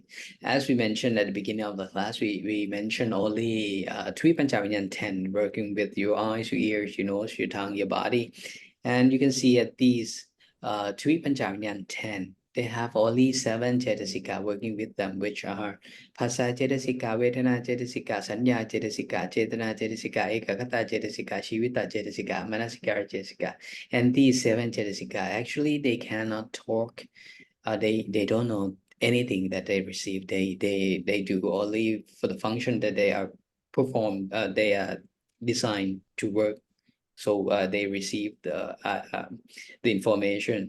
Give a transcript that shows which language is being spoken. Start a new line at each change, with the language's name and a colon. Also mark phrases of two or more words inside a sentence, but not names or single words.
English: As we mentioned at the beginning of the class, we mentioned only 3 Panchavinyan 10, working with your eyes, your ears, your nose, your tongue, your body. And you can see at these 3 Panchavinyan 10, they have only 7 cetasika working with them, which are
Pali: Phassa cetasika, Vedana cetasika, Sanya cetasika, Chetana cetasika, Ekagata cetasika, Shivita cetasika, Manasikara cetasika.
English: And these 7 cetasika, actually they cannot talk. They don't know anything that they receive. They do only for the function that they are performed. They are designed to work. So they receive the information.